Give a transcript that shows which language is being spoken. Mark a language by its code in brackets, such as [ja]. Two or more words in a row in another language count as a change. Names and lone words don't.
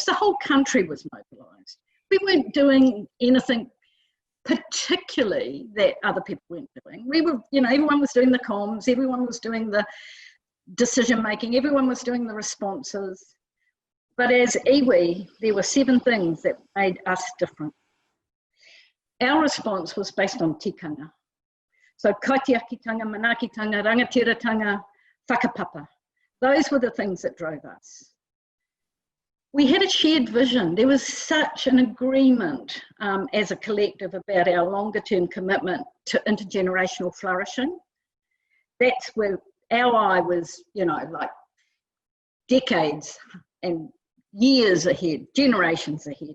[en] The whole country was mobilised. We weren't doing anything particularly that other people weren't doing. We were, everyone was doing the comms, everyone was doing the decision making, everyone was doing the responses. But as iwi, there were 7 things that made us different. Our response was based on tikanga. [mi] So kaitiakitanga, manakitanga, rangatiratanga, whakapapa. [en] Those were the things that drove us. We had a shared vision. There was such an agreement as a collective about our longer term commitment to intergenerational flourishing. That's where our eye was, like decades and years ahead, generations ahead.